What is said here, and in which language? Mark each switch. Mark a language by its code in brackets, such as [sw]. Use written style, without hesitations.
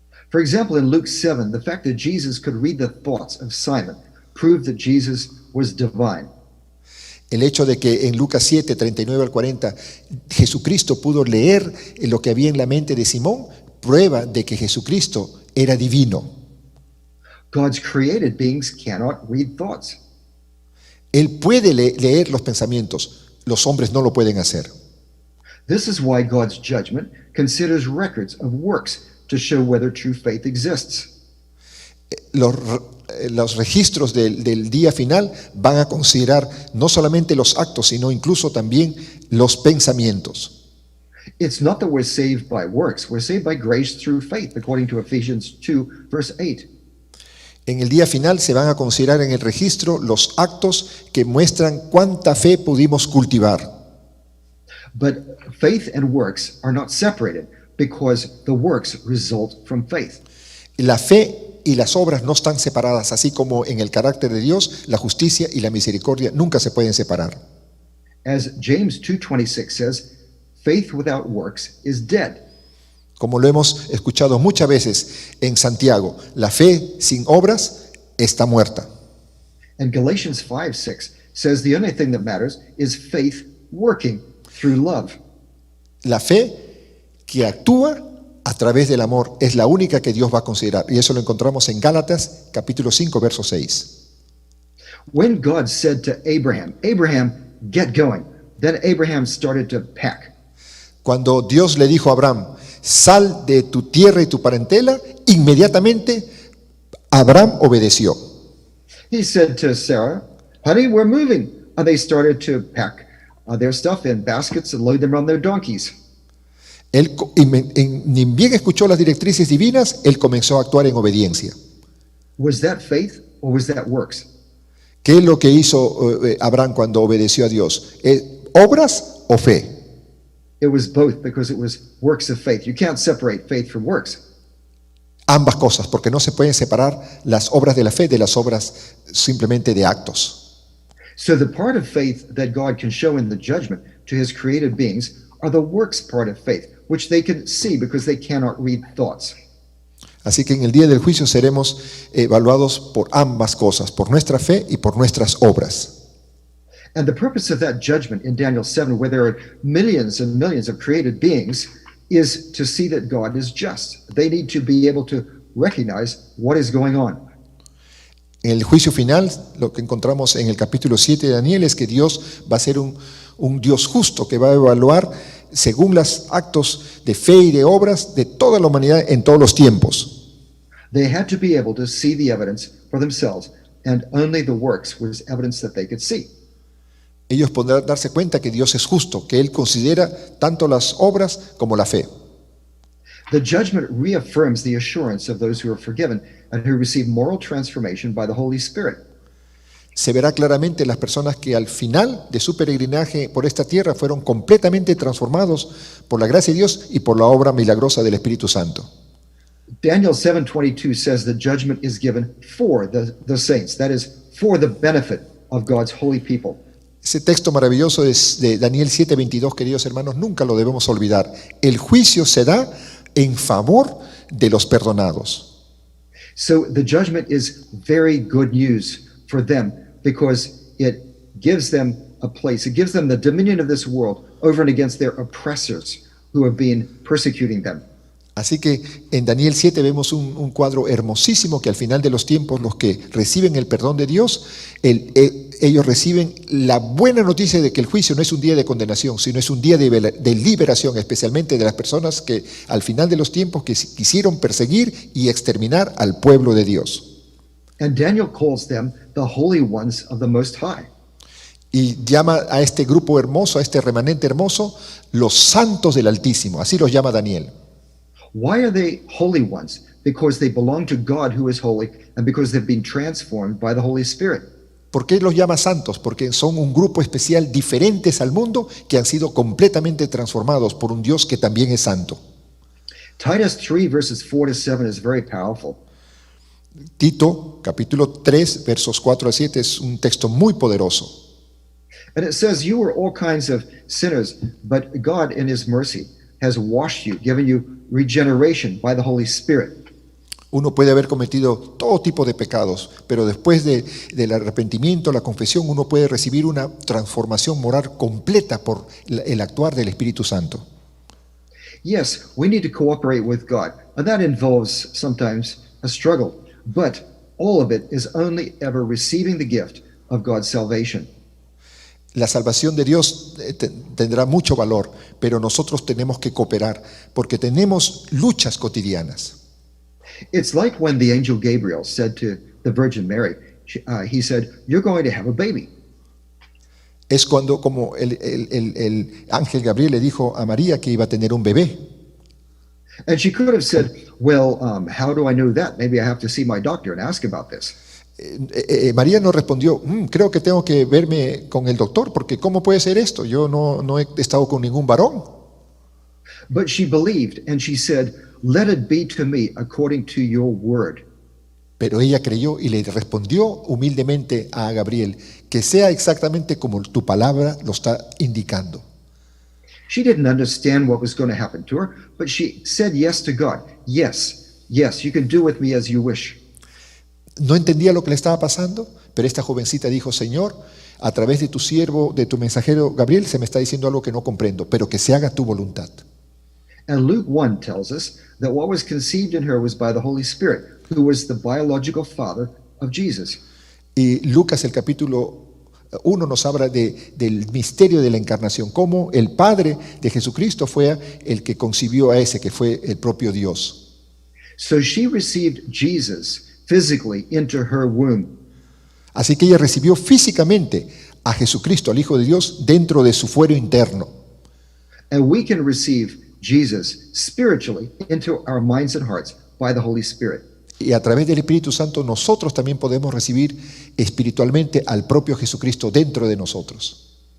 [en] For example, in Luke 7, the fact that Jesus could read the thoughts of Simon proved that Jesus was divine. [es] El hecho de que en Lucas 7, 39 al 40, Jesucristo pudo leer lo que había en la mente de Simón, prueba de que Jesucristo era divino. [en] God's created beings cannot read thoughts. [es] Él puede leer los pensamientos, los hombres no lo pueden hacer. [en] This is why God's judgment considers records of works to show whether true faith exists. [es] Los registros del día final van a considerar no solamente los actos, sino incluso también los pensamientos. [en] It's not that we're saved by works, we're saved by grace through faith, according to Ephesians 2, verse 8. [es] En el día final se van a considerar en el registro los actos que muestran cuánta fe pudimos cultivar. [en] But faith and works are not separated because the works result from faith. [es] La fe y las obras no están separadas, así como en el carácter de Dios, la justicia y la misericordia nunca se pueden separar. [en] As James 2:26 says, faith without works is dead. [es] Como lo hemos escuchado muchas veces en Santiago, la fe sin obras está muerta. [en] And Galatians 5:6 says the only thing that matters is faith working through love. [es] La fe que actúa a través del amor es la única que Dios va a considerar. Y eso lo encontramos en Gálatas capítulo 5, verso 6. [en] When God said to Abraham, Abraham, get going, then Abraham started to pack. [es] Cuando Dios le dijo a Abraham, sal de tu tierra y tu parentela, inmediatamente Abraham obedeció. [en] He said to Sarah, honey, we're moving. And they started to pack their stuff in baskets and load them on their donkeys. [es] Él, ni bien escuchó las directrices divinas, él comenzó a actuar en obediencia. [en] Was that faith or was that works? [es] ¿Qué es lo que hizo Abraham cuando obedeció a Dios? ¿Obras o fe? [en] It was both, because it was works of faith. You can't separate faith from works. [es] Ambas cosas, porque no se pueden separar las obras de la fe de las obras simplemente de actos. [en] So the part of faith that God can show in the judgment to his created beings are the works part of faith, which they can see because they cannot read thoughts. [es] Así que en el día del juicio seremos evaluados por ambas cosas, por nuestra fe y por nuestras obras. [en] And the purpose of that judgment in Daniel 7, where there are millions and millions of created beings, is to see that God is just. They need to be able to recognize what is going on. [es] En el juicio final, lo que encontramos en el capítulo 7 de Daniel es que Dios va a ser un Dios justo que va a evaluar según los actos de fe y de obras de toda la humanidad en todos los tiempos. [en] They had to be able to see the evidence for themselves, and only the works was evidence that they could see. [es] Ellos podrán darse cuenta que Dios es justo, que Él considera tanto las obras como la fe. [en] The judgment reaffirms the assurance of those who are forgiven and who receive moral transformation by the Holy Spirit. [es] Se verá claramente las personas que al final de su peregrinaje por esta tierra fueron completamente transformados por la gracia de Dios y por la obra milagrosa del Espíritu Santo. [en] Daniel 7:22 says the judgment is given for the saints, that is, for the benefit of God's holy people. [es] Ese texto maravilloso de Daniel 7:22, queridos hermanos, nunca lo debemos olvidar. El juicio se da en favor de los perdonados. [en] So the judgment is very good news for them because it gives them a place. It gives them the dominion of this world over and against their oppressors who have been persecuting them. [es] Así que en Daniel 7 vemos un cuadro hermosísimo que al final de los tiempos los que reciben el perdón de Dios, ellos reciben la buena noticia de que el juicio no es un día de condenación, sino es un día de liberación, especialmente de las personas que al final de los tiempos que quisieron perseguir y exterminar al pueblo de Dios. [en] And Daniel calls them the holy ones of the Most High. [es] Y llama a este grupo hermoso, a este remanente hermoso, los santos del Altísimo, así los llama Daniel. [en] Why are they holy ones? Because they belong to God who is holy and because they've been transformed by the Holy Spirit. [es] ¿Por qué los llama santos? Porque son un grupo especial diferentes al mundo que han sido completamente transformados por un Dios que también es santo. [en] Titus 3 verses 4 to 7 is very powerful. [es] Tito, capítulo 3, versos 4 a 7 es un texto muy poderoso. [en] And it says, you were all kinds of sinners, but God in his mercy has washed you, given you regeneration by the Holy Spirit. [es] Uno puede haber cometido todo tipo de pecados, pero después del arrepentimiento, la confesión, uno puede recibir una transformación moral completa por el actuar del Espíritu Santo. [en] Yes, we need to cooperate with God, and that involves sometimes a struggle, but all of it is only ever receiving the gift of God's salvation. [es] La salvación de Dios tendrá mucho valor, pero nosotros tenemos que cooperar porque tenemos luchas cotidianas. [en] It's like when the angel Gabriel said to the Virgin Mary, he said, "You're going to have a baby." [es] Es cuando, como el ángel Gabriel le dijo a María que iba a tener un bebé. [en] And she could have said, "Well, how do I know that? Maybe I have to see my doctor and ask about this." [es] María no respondió, creo que tengo que verme con el doctor, porque ¿cómo puede ser esto? Yo no he estado con ningún varón. [en] But she believed, and she said, "Let it be to me according to your word." [es] Pero ella creyó y le respondió humildemente a Gabriel, que sea exactamente como tu palabra lo está indicando. [en] She didn't understand what was going to happen to her, but she said yes to God. Yes, you can do with me as you wish. [es] No entendía lo que le estaba pasando, pero esta jovencita dijo, Señor, a través de tu siervo, de tu mensajero Gabriel, se me está diciendo algo que no comprendo, pero que se haga tu voluntad. [en] And Luke 1 tells us that what was conceived in her was by the Holy Spirit, who was the biological father of Jesus. [es] Y Lucas, el capítulo 1, nos habla del misterio de la encarnación, cómo el Padre de Jesucristo fue el que concibió a ese, que fue el propio Dios. [en] So she received Jesus physically into her womb. [es] Así que ella recibió físicamente a Jesucristo, al Hijo de Dios, dentro de su fuero interno. [en] And we can receive Jesus spiritually into our minds and hearts by the Holy Spirit. [es] Y a través del Espíritu Santo nosotros también podemos recibir espiritualmente al propio Jesucristo dentro de nosotros.